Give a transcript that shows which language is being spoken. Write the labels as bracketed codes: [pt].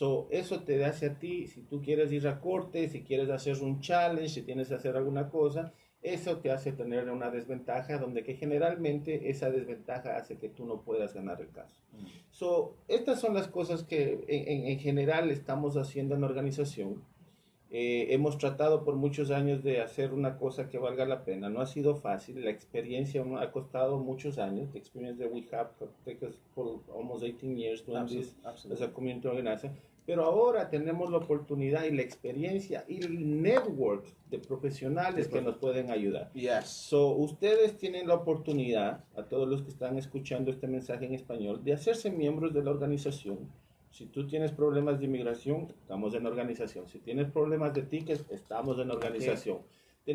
[es] Eso te hace a ti, si tú quieres ir a corte, si quieres hacer un challenge, si tienes que hacer alguna cosa, eso te hace tener una desventaja donde que generalmente esa desventaja hace que tú no puedas ganar el caso. Estas son las cosas que en general estamos haciendo en la organización. Hemos tratado por muchos años de hacer una cosa que valga la pena. No ha sido fácil. La experiencia ha costado muchos años. [en] The experience that we have taken us for almost 18 years doing this as a community organizer. [es] Pero ahora tenemos la oportunidad y la experiencia y el network de profesionales que nos pueden ayudar. [en] Yes. [es] So, ustedes tienen la oportunidad, a todos los que están escuchando este mensaje en español, de hacerse miembros de la organización. Si tú tienes problemas de inmigración, estamos en organización. Si tienes problemas de tickets, estamos en organización. Okay.